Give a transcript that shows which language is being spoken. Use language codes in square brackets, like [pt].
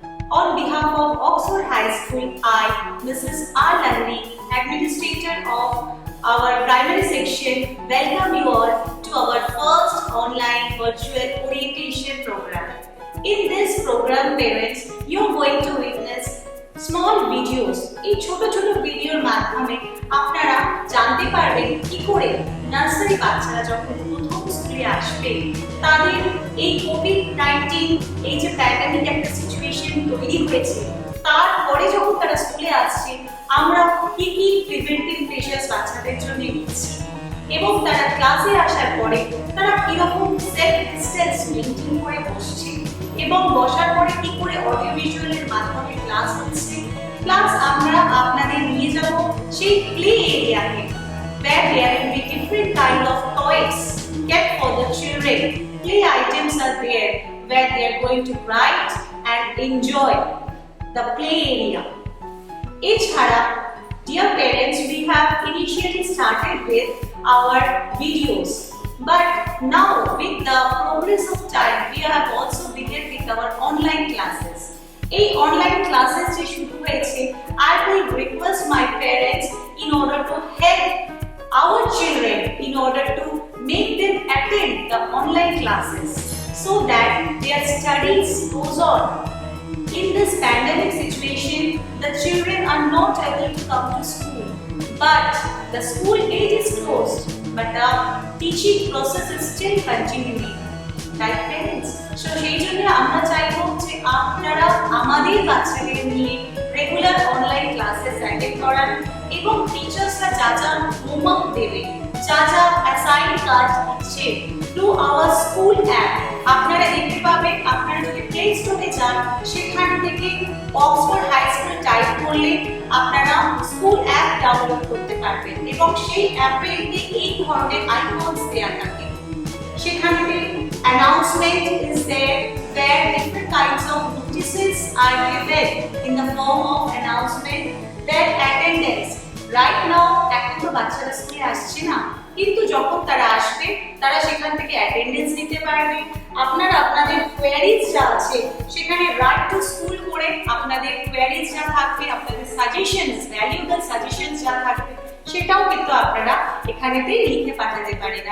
[en] On behalf of Oxford High School, I, Mrs. R. Landry, Administrator of our primary section, welcome you all to our first online virtual orientation program. In this program, parents, you are going to witness small videos. [bn] এই ছোট ছোট ভিডিওর মাধ্যমে আপনারা জানতে পারবেন কি করে নার্সারি বাচ্চারা যখন প্রথম স্কুলে আসবে তাদের এই কোভিড-19 এই যে প্যান্ডেমিক একটা সিচুয়েশন তৈরি হয়েছে, তারপরে যখন তারা স্কুলে আসছে আমরা কি কি প্রিভেন্টিভ মেজার্স বাচ্চাদের জন্য নিচ্ছি এবং তারা ক্লাসে আসার পরে তারা কিরকম সেলফ ডিসটেন্স মেনটেন করে বসছে এবং বসার পরে কি করে অডিও ভিজুয়ালের মাধ্যমে ক্লাস হচ্ছে। প্লাস আমরা আপনাদের নিয়ে যাব সেই প্লে এরিয়াতে, [en] where there will be different kind of toys kept for the children. Play items are there where they are going to write and enjoy the play area. [bn] এছাড়া, [en] dear parents, we have initially started with our videos, but now with the progress of time we have also begun with our online classes. [bn] এই online classes যে শুরু হয়েছে, [en] I will request my parents in order to help our children, in order to make them attend the online classes so that their studies goes on. In this pandemic situation, the children are not able to come to school, but the school gate is closed, but the teaching process is still continuing. Right, parents? So [bn] সেই জন্য আমরা চাইবো যে আপনারা আমাদের বাচ্চাদের নিয়ে regular online classes attend করান এবং টিচার্সরা যা যা হোমওয়ার্ক দেবে, যা যা অ্যাসাইন কাজ দিচ্ছে [en] through our school app [bn] আপনারা দেখতে পাবেন। আপনারা যদি প্লে স্টোরে যান, সেখান থেকে অক্সফোর্ড হাই স্কুল টাইপ করলে আপনারা স্কুল অ্যাপ ডাউনলোড করতে পারবেন এবং সেই অ্যাপে এই ধরনের আইকনস দেওয়া থাকে। সেখানে [en] announcement is there where different kinds of notices are given in the form of announcement, their attendance. Right now [bn] এখন তো বাচ্চারা স্কুলে আসছে না, কিন্তু যখন তারা আসবে তারা সেখান থেকে অ্যাটেন্ডেন্স নিতে পারবে। আপনারা আপনাদের কোয়ারিজ যা আছে সেখানে রাইট টু স্কুল করে আপনাদের কোয়ারিজ যা থাকবে, আপনাদের সাজেশনস, ভ্যালুয়েবল সাজেশনস যা থাকবে সেটাও কিন্তু আপনারা এখানেতেই লিখে পাঠাতে পারেন।